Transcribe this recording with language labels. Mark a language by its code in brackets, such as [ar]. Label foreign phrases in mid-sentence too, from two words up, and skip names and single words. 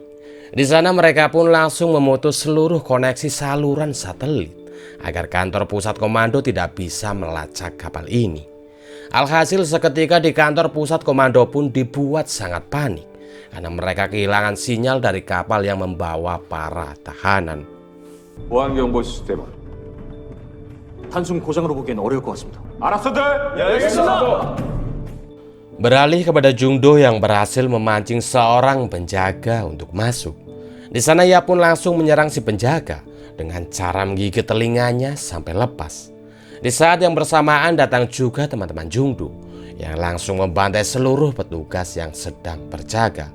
[id] Di sana mereka pun langsung memutus seluruh koneksi saluran satelit agar kantor pusat komando tidak bisa melacak kapal ini. Alhasil seketika di kantor pusat komando pun dibuat sangat panik karena mereka kehilangan sinyal dari kapal yang membawa para tahanan. [ko] 보안경보 시스템은 단순 고장으로 보기엔 어려울 것 같습니다. 알았어들. 예, 알겠습니다. [id] Beralih kepada Jungdo yang berhasil memancing seorang penjaga untuk masuk. Di sana ia pun langsung menyerang si penjaga dengan cara menggigit telinganya sampai lepas. Di saat yang bersamaan datang juga teman-teman Jungdo yang langsung membantai seluruh petugas yang sedang berjaga.